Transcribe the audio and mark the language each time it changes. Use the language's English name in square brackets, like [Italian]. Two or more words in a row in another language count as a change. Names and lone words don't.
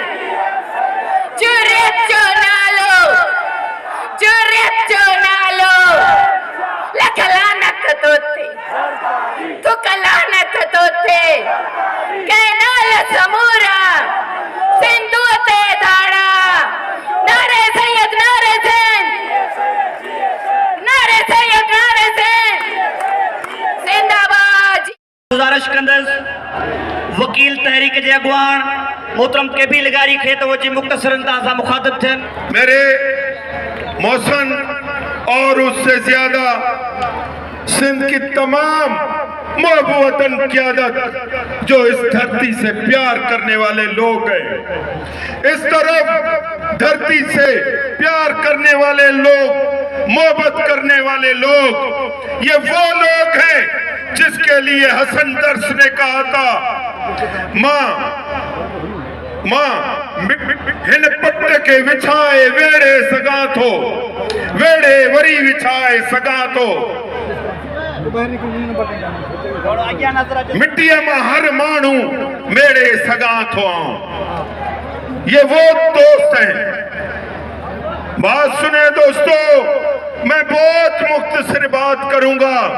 [Sindhi] जुर्रियत जो नालो, जुर्रियत जो नालो। लख लानत तोते, थुक लानत तोते। कैनाल समूरा, सिंधु ते धाड़ा। नारे सैयद नारे सैन, नारे सैयद नारे सैन, जिंदाबाद। गुजारिश कंदसि वकील तहरीक जे अॻुवान मोहतरम केबी लगारी खे त वो जी मुख़्तसर अंदाज़ सां मुखातिब थियनि। [Urdu] میرے موسن اور اس سے زیادہ سندھ کی تمام محبوب وطن قیادت جو اس دھرتی سے پیار کرنے والے لوگ ہیں. اس طرف دھرتی سے پیار کرنے والے لوگ، محبت کرنے والے لوگ، یہ وہ لوگ ہیں جس کے لیے حسن درس نے کہا تھا, [Sindhi] मां हिन पट के विछाए वेड़े सगा थो, वेड़े वरी विछाए सगा थो। मिट्टी में हर मानू मेरे सगा थो। [Urdu] یہ وہ دوست ہیں. بات سنے دوستوں، میں بہت مختصر بات کروں گا.